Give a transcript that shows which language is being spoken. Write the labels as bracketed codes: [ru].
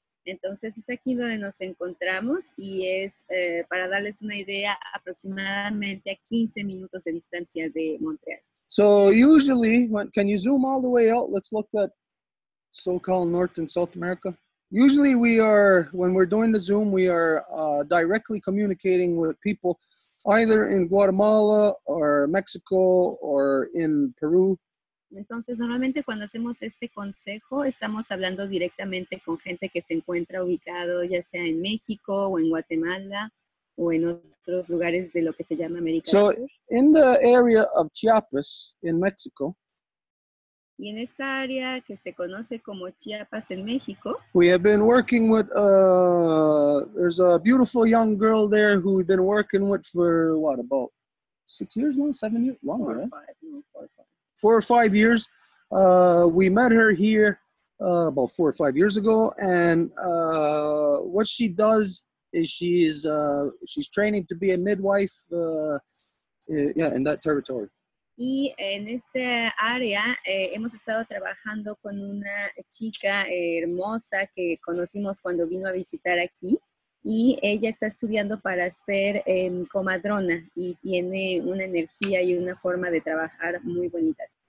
[es] Entonces es aquí donde nos encontramos y es, para darles una idea, aproximadamente a 15 minutos de distancia de Montreal. [en] So usually, can you zoom all the way out? Let's look at so-called North and South America. Usually when we're doing the Zoom, we are directly communicating with people either in Guatemala or Mexico or in Peru. [es] Entonces, normalmente cuando hacemos este consejo, estamos hablando directamente con gente que se encuentra ubicado ya sea en México o en Guatemala o en otros lugares de lo que se llama América del Sur. [en] In the area of Chiapas in Mexico, [es] y en esta área que se conoce como Chiapas en México, [en] we have been working with, there's a beautiful young girl there who we've been working with for what, about 6 years now, 7 years, longer, right? 4 or 5 years. We met her here about 4 or 5 years ago, and what she does is she's training to be a midwife, in that territory. [es] Y en esta área hemos estado trabajando con una chica hermosa que conocimos cuando vino a visitar aquí, y ella está estudiando para ser comadrona y tiene una energía y una forma de trabajar muy bonita.